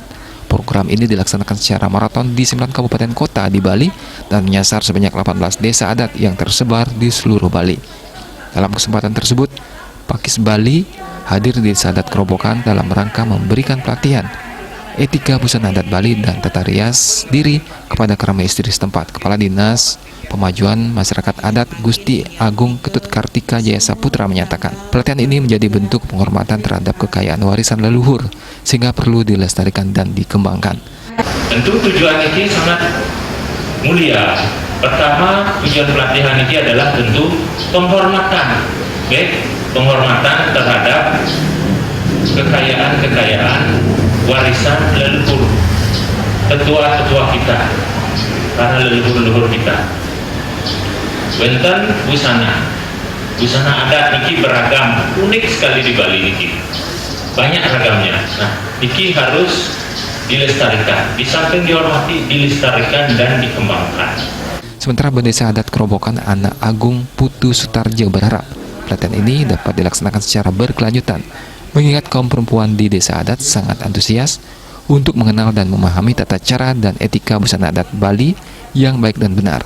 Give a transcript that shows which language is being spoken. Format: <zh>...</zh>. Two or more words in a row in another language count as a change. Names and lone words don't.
<id>Program ini dilaksanakan secara maraton di 9 kabupaten kota di Bali dan menyasar sebanyak 18 desa adat yang tersebar di seluruh Bali. Dalam kesempatan tersebut, Pakis Bali hadir di Desa Adat Kerobokan dalam rangka memberikan pelatihan etika busana adat Bali dan tata rias diri kepada krama istri setempat. Kepala Dinas Pemajuan Masyarakat Adat Gusti Agung Ketut Kartika Jaya Saputra menyatakan, pelatihan ini menjadi bentuk penghormatan terhadap kekayaan warisan leluhur sehingga perlu dilestarikan dan dikembangkan. Tentu tujuan ini sangat mulia. Pertama, tujuan pelatihan ini adalah tentu penghormatan, penghormatan terhadap kekayaan warisan leluhur, tetua-tetua kita, para leluhur-leluhur kita. Wenten busana adat niki beragam, unik sekali di Bali niki, banyak ragamnya. Nah, niki harus dilestarikan, di samping dihormati, dilestarikan dan dikembangkan. Sementara Desa Adat Kerobokan Anak Agung Putu Sutarjo berharap pelatihan ini dapat dilaksanakan secara berkelanjutan, mengingat kaum perempuan di desa adat sangat antusias untuk mengenal dan memahami tata cara dan etika busana adat Bali yang baik dan benar.</id>